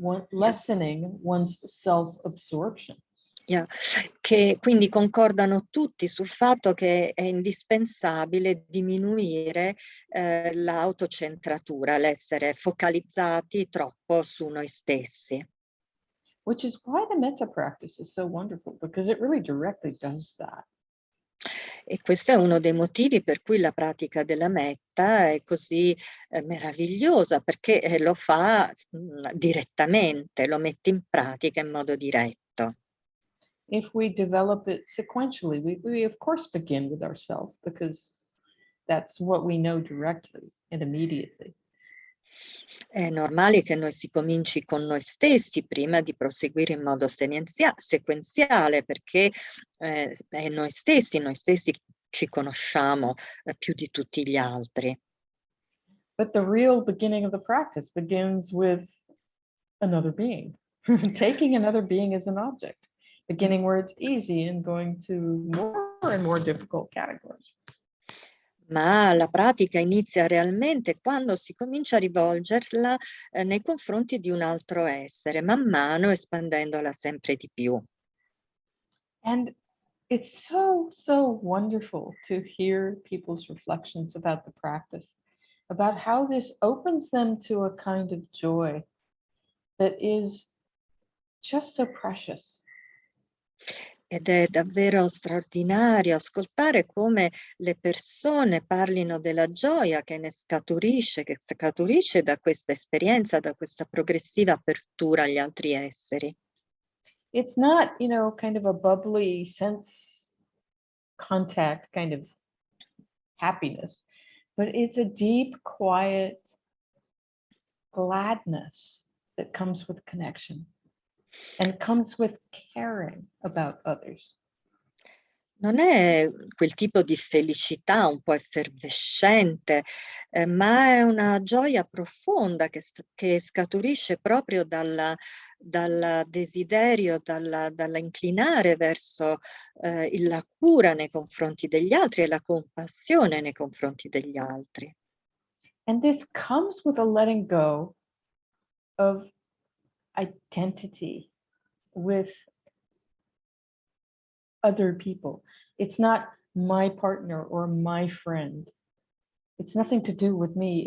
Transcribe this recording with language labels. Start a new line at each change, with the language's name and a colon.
English: lessening one's self-absorption. Yeah.
Italian: Che quindi concordano tutti sul fatto che è indispensabile diminuire l'autocentratura, l'essere focalizzati troppo su noi stessi.
English: Which is why the Metta practice is so wonderful, because it really directly does that.
Italian: E questo è uno dei motivi per cui la pratica della Metta è così meravigliosa, perché lo fa direttamente, lo mette in pratica in modo diretto.
English: If we develop it sequentially, we of course begin with ourselves, because that's what we know directly and immediately.
Italian: È normale che noi si cominci con noi stessi prima di proseguire in modo sequenziale, perché è noi stessi ci conosciamo più di tutti gli altri.
English: But the real beginning of the practice begins with another being, taking another being as an object, beginning where it's easy and going to more and more difficult categories.
Italian: Ma la pratica inizia realmente quando si comincia a rivolgerla nei confronti di un altro essere, man mano espandendola sempre di più.
English: And it's so wonderful to hear people's reflections about the practice, about how this opens them to a kind of joy that is just so precious.
Italian: Ed è davvero straordinario ascoltare come le persone parlino della gioia che scaturisce da questa esperienza, da questa progressiva apertura agli altri esseri.
English: It's not, kind of a bubbly sense contact kind of happiness, but it's a deep, quiet gladness that comes with connection and comes with caring about others.
Italian: Non è quel tipo di felicità un po' effervescente, ma è una gioia profonda che scaturisce proprio dal desiderio, dall'inclinare verso la cura nei confronti degli altri e la compassione nei confronti degli altri.
English: And this comes with a letting go of identity with other people. It's not my partner or my friend. It's nothing to do with me.